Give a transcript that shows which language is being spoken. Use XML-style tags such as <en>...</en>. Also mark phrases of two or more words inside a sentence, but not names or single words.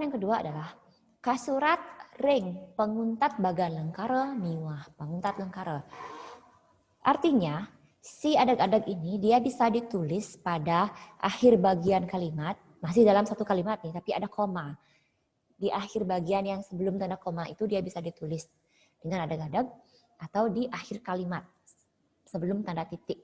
<id>yang kedua adalah</id> <ban>kasurat, ring, panguntat bagan lengkara, miwah, panguntat lengkara.</ban> <id>Artinya, si adeg-adeg ini dia bisa ditulis pada akhir bagian kalimat, masih dalam satu kalimat nih, tapi ada koma. Di akhir bagian yang sebelum tanda koma itu dia bisa ditulis dengan adeg-adeg atau di akhir kalimat sebelum tanda titik.</id>